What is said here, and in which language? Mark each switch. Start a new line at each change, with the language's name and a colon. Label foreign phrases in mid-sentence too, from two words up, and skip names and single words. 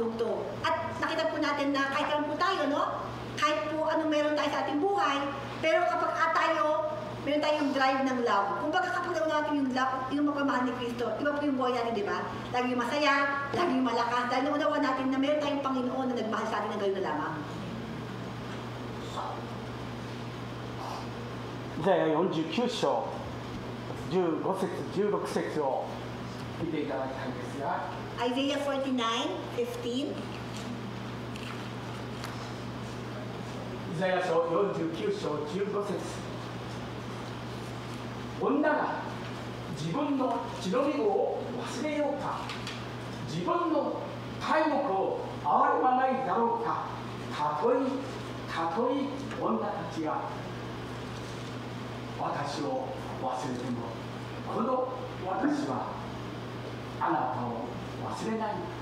Filipino: At nakita po natin na kahit lang po tayo, no? kahit po ano meron tayo sa ating buhay, pero kapag meron tayong drive ng love. Kung baga kapag natin yung love, yung mapamahal ni Kristo, iba po yung buhay natin, di ba? Lagi yung masaya, lagi yung malakas, dahil naunawa natin na meron tayong Panginoon na nagmahal sa atin ng gayon na lamang.
Japanese: イザヤ49章15節16節を見ていただきたいんですが、
English: Isaiah 49:15.
Japanese: イザヤ書49章15節、女が自分の血のみ子を忘れようか、自分の体目を憐れまないだろうか、たとえ女たちが私を忘れても、この私はあなたを忘れない。